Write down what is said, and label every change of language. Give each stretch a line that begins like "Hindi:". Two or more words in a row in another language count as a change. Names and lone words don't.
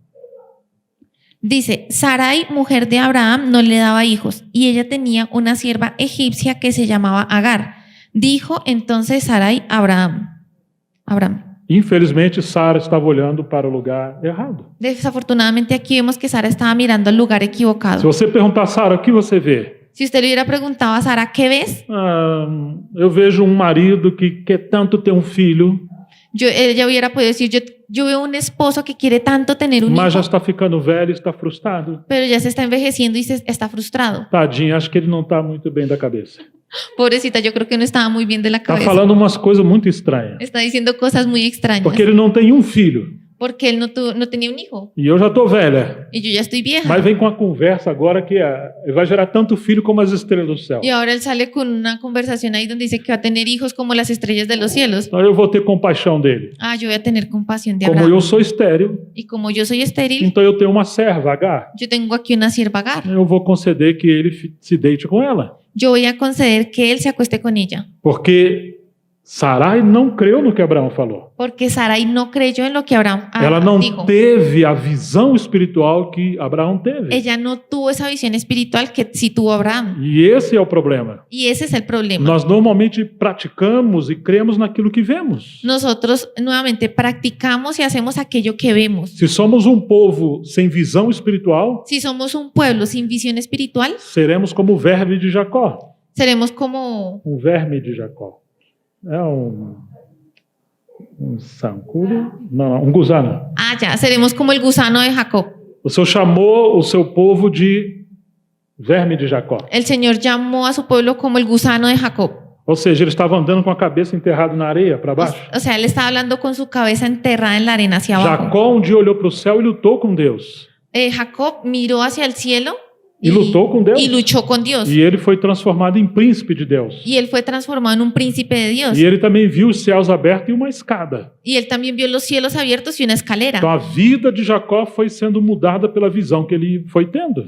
Spanish: Dice, Sarai, mujer de Abraham, no le daba hijos, y ella tenía una sierva egipcia que se llamaba Agar. Dijo entonces Sarai a Abraham.
Portuguese: Infelizmente, Sara estava olhando para o lugar errado.
Spanish: Desafortunadamente aquí vemos que Sara estaba mirando al lugar
Portuguese: Se
Spanish: equivocado.
Portuguese: você perguntar, Sara, o que você vê?
Spanish: Si usted le hubiera preguntado a Sara, ¿qué ves?
Portuguese: Eu vejo um marido que quer tanto ter um filho,
Spanish: Ella hubiera podido decir, yo veo un esposo que quiere tanto tener un
Portuguese: mas já
Spanish: hijo,
Portuguese: está ficando velho e está frustrado.
Spanish: pero ya se está envejeciendo y está frustrado.
Portuguese: Tadinho, acho que ele não está muito bem da cabeça.
Spanish: Pobrecita, yo creo que no estaba muy bien de la
Portuguese: Está
Spanish: cabeza.
Portuguese: falando umas coisas muito estranhas.
Spanish: Está diciendo cosas muy extrañas.
Portuguese: Porque ele não tem um filho.
Spanish: Porque él no tenía un hijo.
Portuguese: E eu já estou velha.
Spanish: Y yo ya estoy vieja.
Portuguese: Mas vem com a conversa agora que vai gerar tanto filho como as estrelas do céu.
Spanish: Y ahora él sale con una conversación ahí donde dice que va a tener hijos como las estrellas de los cielos.
Portuguese: Então eu vou ter compaixão dele.
Spanish: Yo voy a tener compasión de
Portuguese: Como
Spanish: Abraham.
Portuguese: eu sou estéril,
Spanish: Y como yo soy estéril,
Portuguese: então eu tenho uma serva, Agar.
Spanish: yo tengo aquí una sierva Agar.
Portuguese: Eu vou conceder que ele se deite com ela.
Spanish: Yo voy a conceder que él se acueste con ella.
Portuguese: Porque Sarai não creu no que Abraão falou.
Spanish: Porque Sarai no creyó en lo que Abraham
Portuguese: Ela não
Spanish: dijo.
Portuguese: teve a visão espiritual que Abraão teve.
Spanish: Ella no tuvo esa visión espiritual que sí tuvo Abraham.
Portuguese: E esse é o problema.
Spanish: Y ese es el problema.
Portuguese: Nós normalmente praticamos e cremos naquilo que vemos.
Spanish: Nosotros nuevamente practicamos y hacemos aquello que vemos.
Portuguese: Se somos um povo sem visão espiritual,
Spanish: Si somos un pueblo sin visión espiritual,
Portuguese: seremos como o verme de Jacó.
Spanish: seremos como
Portuguese: Um verme de Jacó. É um sancudo? Não,
Spanish: um gusano. ya, seremos como el gusano de Jacob.
Portuguese: O Senhor chamou o seu povo de verme de Jacó.
Spanish: El Señor llamó a su pueblo como el gusano de Jacob.
Portuguese: Ou seja, ele estava andando com a cabeça enterrada na areia para baixo.
Spanish: O sea, él estaba hablando con su cabeza enterrada en la arena hacia abajo.
Portuguese: Jacó um dia olhou para o céu e lutou com Deus.
Spanish: Jacob miró hacia el cielo
Portuguese: E lutou com Deus.
Spanish: y luchó con Dios.
Portuguese: E ele foi transformado em príncipe de Deus.
Spanish: Y él fue transformado en un príncipe de Dios.
Portuguese: E ele também viu os céus abertos e uma escada.
Spanish: Y él también vio los cielos abiertos y una escalera.
Portuguese: Então a vida de Jacó foi sendo mudada pela visão que ele foi tendo.